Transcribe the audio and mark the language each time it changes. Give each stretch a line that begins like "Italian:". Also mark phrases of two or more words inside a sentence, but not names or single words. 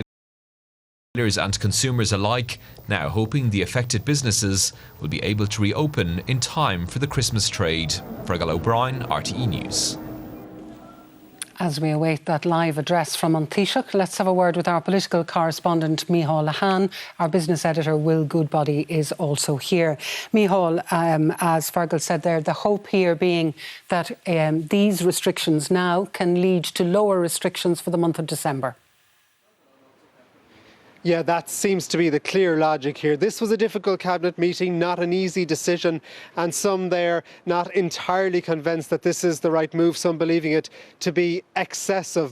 English: Retailers and consumers alike now hoping the affected businesses will be able to reopen in time for the Christmas trade. Fergal O'Brien, RTE News. As we await that live address from Taoiseach, let's have a word with our political correspondent, Micheál Lehane. Our business editor, Will Goodbody, is also here. Micheál, as Fergal said there, the hope here being that these restrictions now can lead to lower restrictions for the month of December. Yeah, that seems to be the clear logic here. This was a difficult cabinet meeting, not an easy decision, and some there not entirely convinced that this is the right move, some believing it to be excessive.